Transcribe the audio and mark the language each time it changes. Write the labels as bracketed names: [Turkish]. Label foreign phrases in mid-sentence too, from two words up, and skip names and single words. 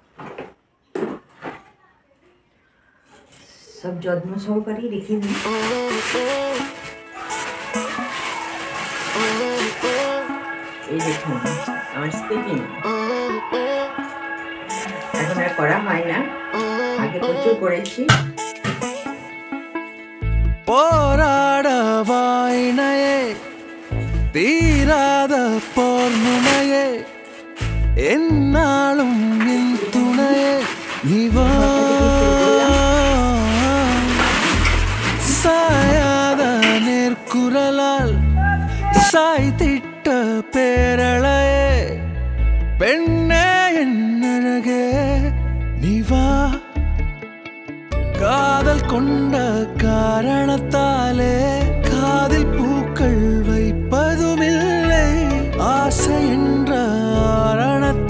[Bangla] সব যত্ন সহকারেই রেখে দিই। এই দেখুন আমার স্কিপিং এখন আর করা হয় না, আগে প্রচুর করেছি। [Tamil] போராடவாயினையே தீராத போர் முனையே என்னாலும் என் துணையே நிவா சாயாத நேர்குரலால் சாய்த்திட்ட பேரழையே பெண்ணே என்னழகே நிவா காதல் கொண்ட காரணத்தாலே காதில் பூக்கள் வைப்பதுமில்லை ஆசை என்ற